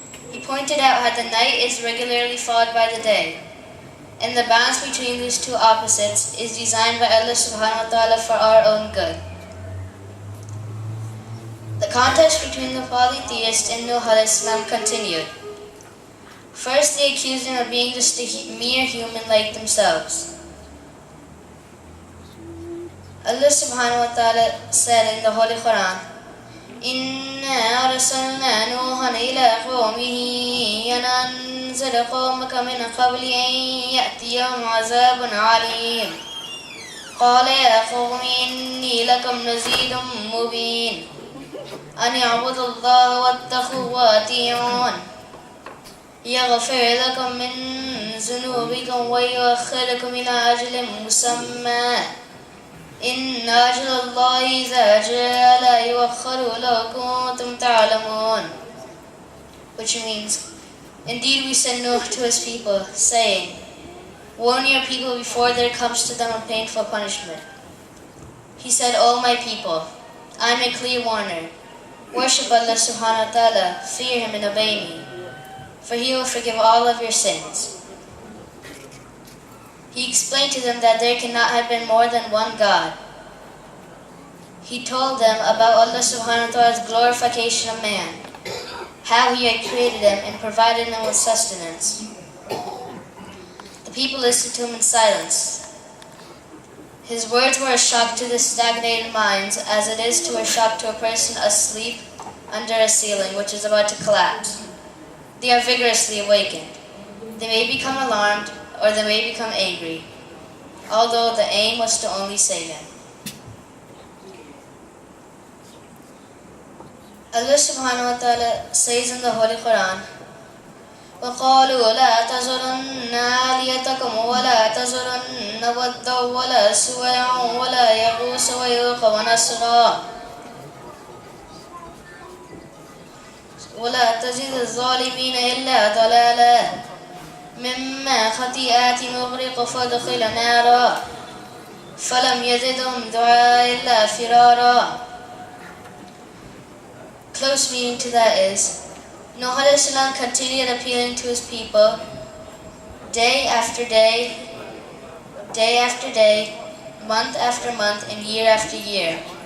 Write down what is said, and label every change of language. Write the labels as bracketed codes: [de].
[en] He pointed out how the night is regularly followed by the day, and the balance between these two opposites is designed by Allah subhanahu wa ta'ala for our own good. The contest between the polytheist and Nuh continued. First, they accused him of being just a mere human like themselves. Allah subhanahu wa ta'ala said in the Holy Quran, [ar] إِنَّا أَرْسَلْنَا نُوحًا إِلَىٰ قَوْمِهِ أَنْ أَنذِرْ قَوْمَكَ مِنْ قَبْلِ أَنْ يَأْتِيَهُمْ عَذَابٌ عَلِيمٌ قَالَ يَا قَوْمِ إِنِّي لَكُمْ نَذِيرٌ مُبِينٌ أَنِ اعْبُدُوا اللَّهَ وَاتَّقُوهُ وَأَطِيعُونِ يَغْفِرْ لَكُم مِّن ذُنُوبِكُمْ وَيُؤَخِّرْكُمْ إِلَىٰ أَجَلٍ مُّسَمًّى إِنَّ أَجَلَ اللَّهِ إِذَا جَاءَ لَا يُؤَخَّرُ لَوْ كُنتُمْ تَعْلَمُونَ, [en] which means, indeed we send Nuh to his people, saying, warn your people before there comes to them a painful punishment. He said, O my people, I am a clear warner. Worship Allah subhanahu wa ta'ala, fear Him and obey me, for He will forgive all of your sins. He explained to them that there cannot have been more than one God. He told them about Allah subhanahu wa ta'ala's glorification of man, how He had created them and provided them with sustenance. The people listened to Him in silence. His words were a shock to the stagnated minds, as it is to a shock to a person asleep under a ceiling which is about to collapse. They are vigorously awakened. They may become alarmed, or they may become angry, although the aim was to only save them. Allah subhanahu wa ta'ala says in the Holy Quran, [ar] وَقَالُوا لَا تَذْرُنَّ آلِهَتَكُمْ وَلَا تَذْرُنَّ وَدًّا وَلَا سُوَاعًا وَلَا يَغُوثَ وَيَعُوقَ وَنَسْرًا وَلَا تَزِدِ الظَّالِمِينَ إِلَّا ضَلَالًا مما خطيئات مغرق فادخل نارا فلم يزدهم دعاء إلا فرارا. [en] Close meaning to that is, Nuh continued appealing to his people day after day, day after day, month after month, and year after year.